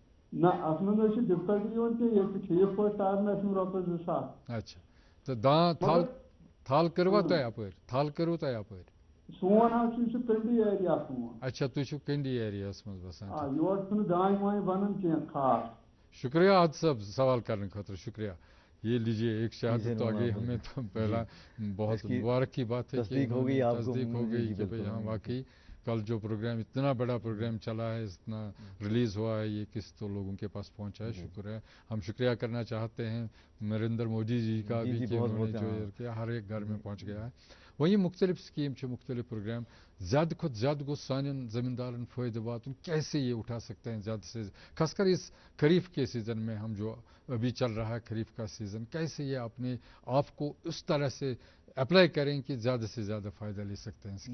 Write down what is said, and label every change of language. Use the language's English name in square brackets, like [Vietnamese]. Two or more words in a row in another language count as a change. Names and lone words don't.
[Kashmiri] نہ اَتھ منٛز حظ چھِ ڈِفکلٹی یِوان کینٛہہ ییٚتہِ چھِ ٹھیٖک پٲٹھۍ تاران اَسہِ یِم رۄپیس 2,000 اچھا تہٕ تھل کٔروا تۄہہِ اَپٲرۍ سون حظ چھُ یہِ چھُ کنڈی ایریا سون اچھا تُہۍ چھِو کنڈی ایریاہس منٛز بسان یور چھُنہٕ دانہِ وانہِ بنان کینٛہہ خاص [Urdu] شکریہ عاد صاحب سوال کرنے خاطر شکریہ یہ لیجیے ایک شہادت تو آگئی ہمیں تو پہلا بہت مبارک کی بات ہے کہ تصدیق ہو گئی کہ بھئی ہاں واقعی کل جو پروگرام اتنا بڑا پروگرام چلا ہے اتنا ریلیز ہوا ہے یہ کس تو لوگوں کے پاس پہنچا ہے شکر ہے ہم شکریہ کرنا چاہتے ہیں نریندر مودی جی کا بھی کہ انہوں نے جو کیا ہر ایک گھر میں پہنچ گیا ہے وہیں مختلف سکیم مختلف پروگرام زیادہ [Kashmiri] کھت زیادہ گو سانن زمیندارن فائدہ واتن [Urdu] کیسے یہ اٹھا سکتے ہیں زیادہ سے خاص کر اس خریف کے سیزن میں ہم جو ابھی چل رہا ہے خریف کا سیزن کیسے یہ اپنے آپ کو اس طرح سے اپلائی کریں کہ زیادہ سے زیادہ فائدہ لے سکتے ہیں